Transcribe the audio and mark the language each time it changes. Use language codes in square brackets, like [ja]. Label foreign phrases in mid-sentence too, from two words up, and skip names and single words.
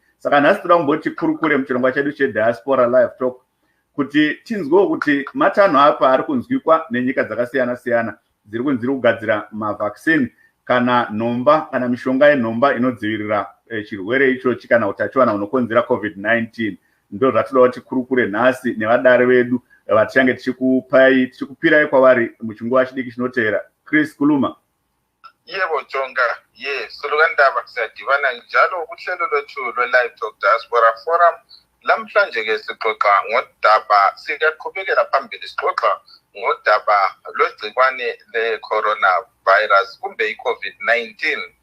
[sn] Saka nhasi toda kumboti kurukure muchirongwa chedu cheDiaspora Live Talk kuti tinzwewo kuti matanho apa ari kunzwikwa nenyika dzakasiyana siyana dziri kunzira kugadzira mavaccine kana nhomba kana mishonga yenhomba inodzivirira chirwere ichochi kana utachiwana unokonzera COVID-19. Ndo zvatoda kuti kurukure nhasi nevadare vedu vatichange tichikupirai kwavari muchinguva chidiki chinotevera. [nd] Chris, kuluma. Yebo Jonga, yes, solokandaba siyadibana njalo kuhlelo lwethu lwe-LiveTalk Diaspora Forum. Lamhlanje ke sixoxa ngodaba, siyaqhubekela phambili sixoxa ngodaba lwegcikwane le-coronavirus kumbe i-COVID-19.